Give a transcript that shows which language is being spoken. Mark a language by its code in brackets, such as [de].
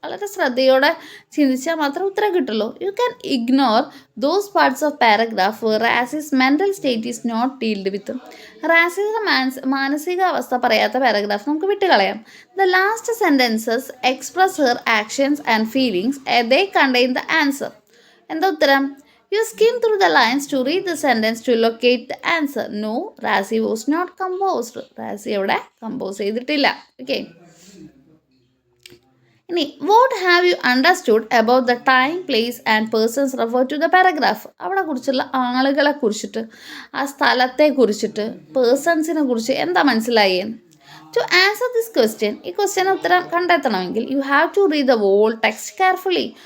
[ml] വളരെ ശ്രദ്ധയോടെ ചിന്തിച്ചാൽ മാത്രമേ ഉത്തരം കിട്ടുള്ളൂ. [en] You can ignore those parts of paragraph Razi's mental state is not dealt with. [ml] റാസിയുടെ മാനസികാവസ്ഥ പറയാത്ത പാരഗ്രാഫ് നമുക്ക് വിട്ടുകളയാം. [en] The last sentences express her actions and feelings, they contain the answer. [ml] എന്താ ഉത്തരം? [en] You skim through the lines to read the sentence to locate the answer. No, Rasi was not composed. Rasi [ml] അവിടെ compose ചെയ്തിട്ടില്ല. [en] Okay. ഇനി what have you understood about the time place and persons refer to the paragraph. [ml] അവിടെ കുറിച്ചുള്ള ആളുകളെ കുറിച്ചിട്ട്, ആ സ്ഥലത്തെ കുറിച്ചിട്ട്, പേഴ്സൺസിനെ കുറിച്ച് എന്താ മനസ്സിലായേ? [en] to answer this question, [ml] ഈ ക്വസ്റ്റ്യന് ഉത്തരം കണ്ടെത്തണമെങ്കിൽ [en] You have to read the whole text carefully.